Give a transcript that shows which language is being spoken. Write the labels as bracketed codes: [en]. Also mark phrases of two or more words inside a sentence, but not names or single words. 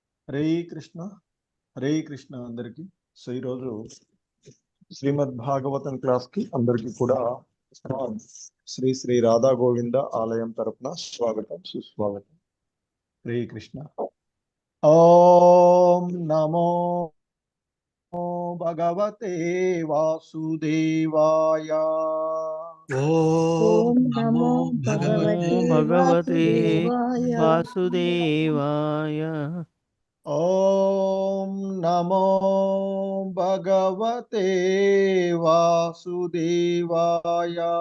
[sa] हरे कृष्ण हरे कृष्ण అందరికి. [te] సో ఈరోజు శ్రీమద్ భాగవతం క్లాస్ కి అందరికి కూడా శ్రీ శ్రీ రాధా గోవింద ఆలయం తరపున స్వాగతం సుస్వాగతం. [sa] हरे कृष्ण। ॐ नमो भगवते वासुदेवाय. ॐ नमो भगवते वासुदेवाय. ॐ नमो भगवते वासुदेवाय.